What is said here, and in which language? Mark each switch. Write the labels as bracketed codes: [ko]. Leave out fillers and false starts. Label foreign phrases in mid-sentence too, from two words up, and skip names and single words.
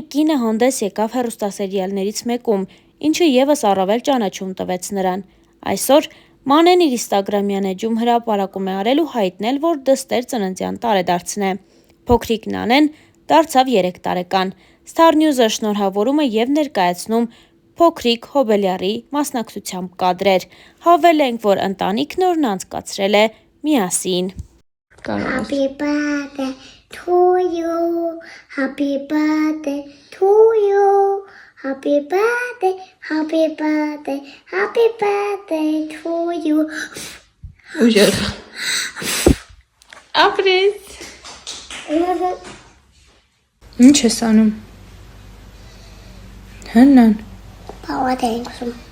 [hy] կինը հանդես եկավ հեռուստասերիալներից մեկում, ինչը ևս առավել ճանաչում տվեց նրան։ Այսօր Մանեն իր ինստագրամյան էջում հրապարակում է արել ու հայտնել, որ դստեր ծննդյան տարեդարձն է։ Փոքրիկ Նանեն դարձավ 3 տարեկան։ Star News-ը շնորհավորում է և ներկայացնում փոքրիկ Հոբելյարի մասնակցությամբ կադրեր։ Հավելենք, որ ընտանիքն օրն անցկացրել է միասին։ [en] Happy birthday to you. Happy birthday to you. Happy birthday, happy birthday, happy birthday to you. [hy] Ուժեղ։ Ապրես։ Ինչ ես անում։ Հնան։ Բավարար ենք ուզում։